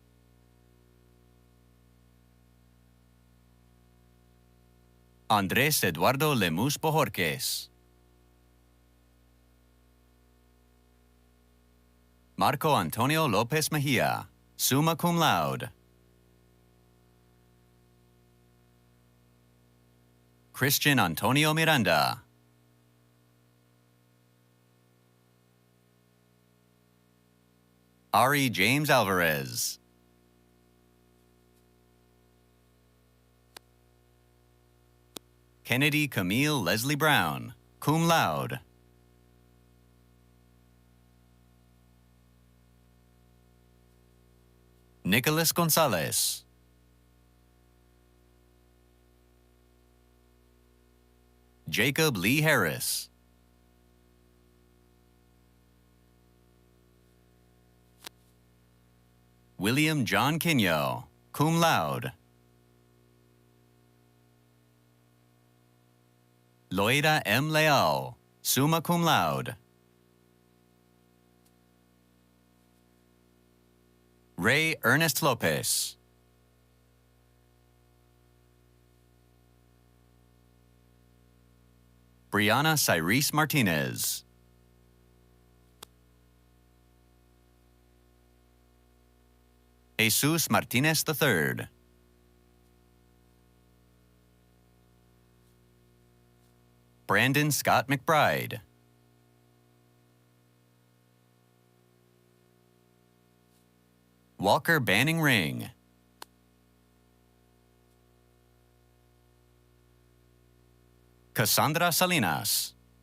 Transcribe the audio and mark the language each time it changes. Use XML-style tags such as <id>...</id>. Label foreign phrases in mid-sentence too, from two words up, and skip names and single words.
<en>Andres Eduardo Lemus Bojorquez. Marco Antonio Lopez Mejia,</en> <la>summa cum laude.</la> <en>Christian Antonio Miranda. Ari James Alvarez. Kennedy Camille Leslie Brown,</en> <la>cum laude.</la> <en>Nicholas Gonzalez. Jacob Lee Harris. William John Quino,</en> <la>cum laude.</la> <en>Loida M. Leal,</en> <la>summa cum laude.</la> <en>Ray Ernest Lopez. Brianna Cyrese Martinez. Jesus Martinez III. Brandon Scott McBride. Walker Banning Ring. Cassandra Salinas.</en>